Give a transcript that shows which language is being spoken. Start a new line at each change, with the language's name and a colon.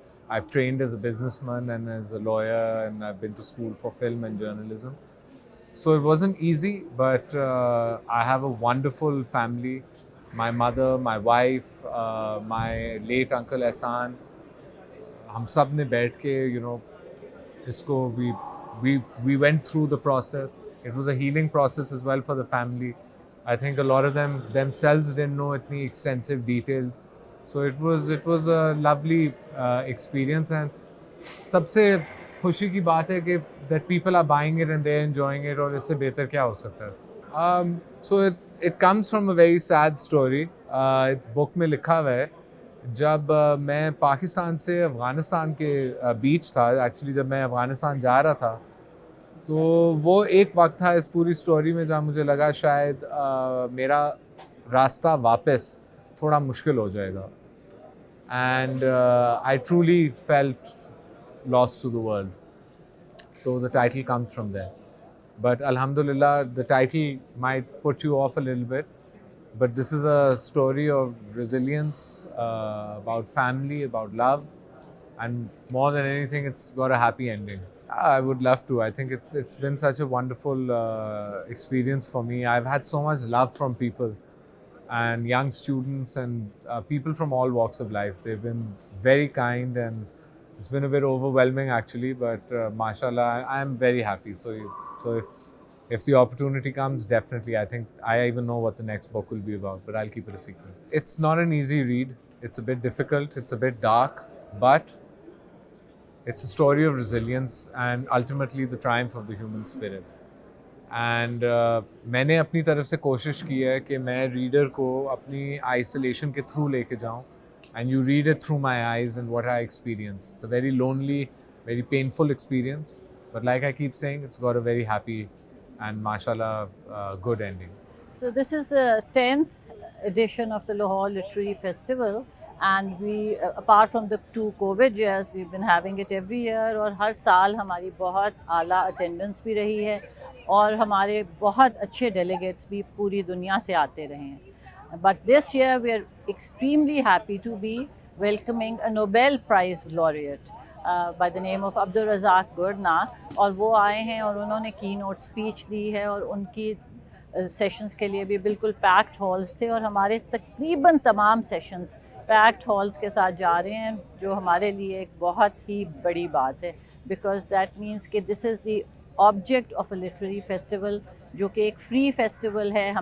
English: I've trained as a businessman and as a lawyer, and I've been to school for film and journalism. So it wasn't easy, but I have a wonderful family. My mother, my wife, my late uncle Ehsan.
Hindi: हम सब ने बैठ के, इसको
English: we went through the process. It was a healing process as well for the family. I think a lot of them themselves didn't know any extensive details. So it was a lovely experience, and
Hindi: सबसे खुशी की बात है कि
English: that people are buying it and they're enjoying it,
Hindi: और इससे बेहतर क्या हो सकता है?
English: So it comes from a very sad story.
Hindi: book में लिखा हुआ है, जब मैं पाकिस्तान से अफ़गानिस्तान के बीच था, एक्चुअली जब मैं अफ़गानिस्तान जा रहा था, तो वो एक वक्त था इस पूरी स्टोरी में जहाँ मुझे लगा शायद मेरा रास्ता वापस थोड़ा मुश्किल हो जाएगा.
English: And I truly felt lost to the world. So the title comes from there. But Alhamdulillah, the title might put you off a little bit. But this is a story of resilience, about family, about love. And more than anything, it's got a happy ending. I would love to. I think it's been such a wonderful experience for me. I've had so much love from people and young students and people from all walks of life. They've been very kind, and it's been a bit overwhelming actually. But mashallah, I'm very happy. So if the opportunity comes, definitely. I think I even know what the next book will be about, but I'll keep it a secret. It's not an easy read. It's a bit difficult. It's a bit dark, but it's a story of resilience and ultimately the triumph of the human spirit.
Hindi: And मैंने अपनी तरफ से कोशिश की है कि मैं reader को अपनी आइसोलेशन के थ्रू लेके जाऊँ,
English: and you read it through my eyes and what I experience. It's a very lonely, very painful experience, but like I keep saying, it's got a very happy and mashallah good ending. So this is the 10th edition of the Lahore Literary Festival, and we, apart from the 2 COVID years, we've been having it every year,
Hindi: और हर साल हमारी बहुत आला attendance भी रही है और हमारे बहुत अच्छे delegates भी पूरी दुनिया से आते रहे हैं.
English: But this year we are extremely happy to be welcoming a Nobel Prize laureate by the name of Abdulrazak Gurnah,
Hindi: और वो आए हैं और उन्होंने keynote speech दी है और उनकी सेशंस के लिए भी बिल्कुल पैक्ड हॉल्स थे और हमारे तकरीबन तमाम सेशंस पैक्ड हॉल्स के साथ जा रहे हैं, जो हमारे लिए एक बहुत ही बड़ी बात है,
English: because that means कि this is the object of a literary festival,
Hindi: जो कि एक फ्री फेस्टिवल है.